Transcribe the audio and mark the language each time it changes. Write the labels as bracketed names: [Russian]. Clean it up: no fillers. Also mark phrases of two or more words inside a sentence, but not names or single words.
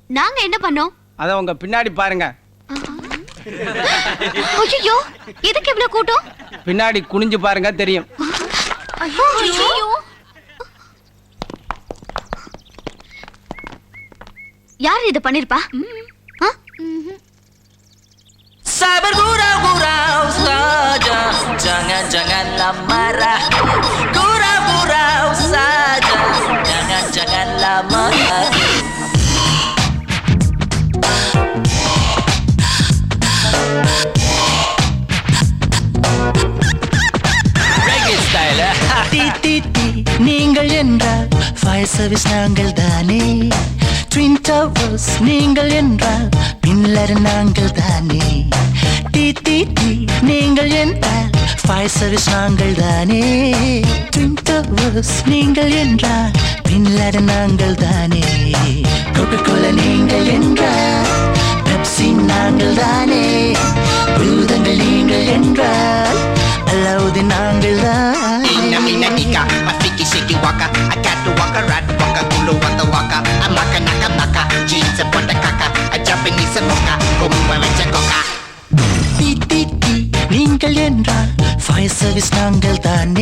[Tamil] நாங்க என்ன பண்ணோம்? அதை உங்க பின்னாடி பாருங்க. ஐயோ, எதுக்கு இவ்வளவு கூட்டம்? பின்னாடி குனிஞ்சு பாருங்க தெரியும். ஐயோ, யார் இது பண்ணிருப்பா? [Malay] Sabar gurau-gurau saja, jangan-janganlah marah. Gurau-gurau saja, jangan-janganlah marah. [English] Reggae style. [Tamil] நீங்கள் என்றால் [English] fire service [Tamil] நாங்கள் தானே. ட்வின் டவர்ஸ் நீங்கள் என்றால் பின்லர் நாங்கள் தானே. நீங்கள் என்றால் [English] fire service [Tamil] நாங்கள் தானே. ட்வின் டவர்ஸ் நீங்கள் என்றால் பின்லர் நாங்கள் தானே. கோகோகோலா நீங்கள் என்றால் பெப்சி நாங்கள் தானே. பூதங்கள் நீங்கள் என்றால் அலாவுதீன் நாங்கள் தானே. Nika, mafiki shiki waka, I got to waka, rat waka, kulu wata waka, I maka naka naka, jeans and pota kaka, I Japanese and mocha, kumwa vecha koka. நீங்கள் என்றால் [English] fire service [Tamil] நாங்கள் தானே.